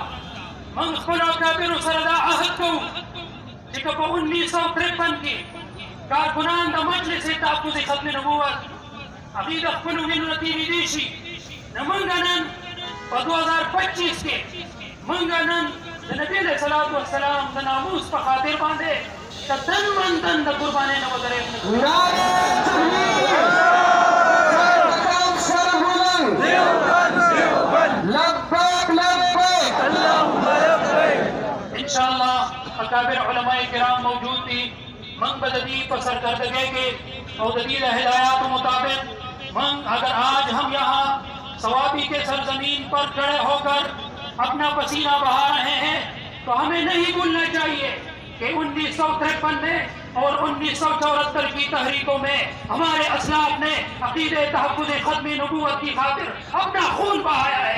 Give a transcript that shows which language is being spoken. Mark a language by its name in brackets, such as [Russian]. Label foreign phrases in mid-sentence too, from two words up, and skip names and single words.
[Pashto] من خپلو اکابرو سره دا عهد کوو چې که په 1953 کې کارکنان د مجلس تحفظ ختم نبوت هغوی د خپلو وینو نه تېرېدی شي، نو موږ نن په 2025 کې موږ نن د نبي [Arabic] علیه صلات وسلام [Pashto] د ناموس په خاطر باندې د تن من تن د قربانۍ نه ودرېږو. [Urdu] انشاءاللہ اکابر علماء کرام موجود تھی. من بددی پر سرکردگی کے اور جدید ہدایات مطابق من اگر آج ہم یہاں ثوابی کے سرزمین پر کھڑے ہو کر اپنا پسینہ بہا رہے ہیں تو ہمیں نہیں بھولنا چاہیے کہ 1953 میں اور 1974 کی تحریکوں میں ہمارے اسلاف نے عقید تحفظ ختم نبوت کی خاطر اپنا خون بہایا ہے.